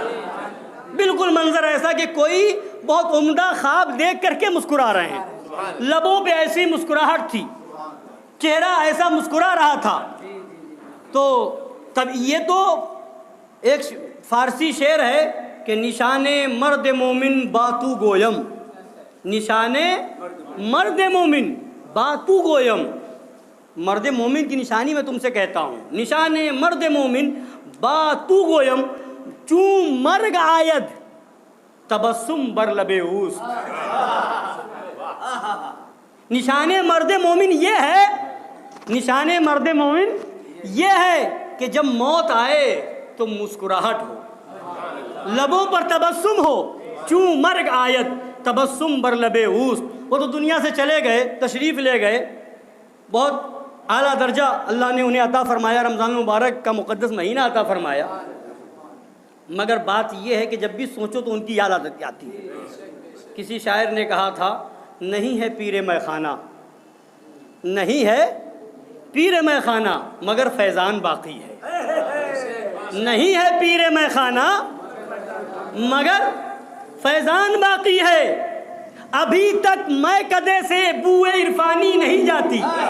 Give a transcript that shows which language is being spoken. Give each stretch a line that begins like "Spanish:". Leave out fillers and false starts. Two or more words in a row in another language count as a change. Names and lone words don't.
Urdu: بالکل منظر ایسا کہ کوئی بہت عمدہ خواب دیکھ کر کے مسکرا رہے ہیں. لبوں پہ ایسی مسکراہٹ تھی، چہرہ ایسا مسکرا رہا تھا. تو تب یہ تو ایک فارسی شعر ہے کہ
Persian: نشان مرد مومن باتو گویم، نشان مرد مومن باتو گویم.
Urdu: مرد مومن کی نشانی میں تم سے کہتا ہوں،
Persian: نشان مرد مومن با تو گویم چون مرگ آید تبسم بر لب اوست۔
Urdu: نشان مرد مومن یہ ہے، نشان مرد مومن یہ ہے کہ جب موت آئے تو مسکراہٹ ہو، لبوں پر تبسم ہو،
Persian: چون مرگ آیت تبسم بر لب اوست۔
Urdu: وہ تو دنیا سے چلے گئے، تشریف لے گئے، بہت اعلیٰ درجہ اللہ نے انہیں عطا فرمایا، رمضان المبارک کا مقدس مہینہ عطا فرمایا، مگر بات یہ ہے کہ جب بھی سوچو تو ان کی یاد آتی ہے۔ کسی شاعر نے کہا تھا، نہیں ہے پیر مے خانہ، نہیں ہے پیر مے خانہ مگر فیضان باقی ہے، نہیں ہے پیر مے خانہ مگر فیضان باقی ہے، ابھی تک میں کدے سے بوئے عرفانی نہیں جاتی،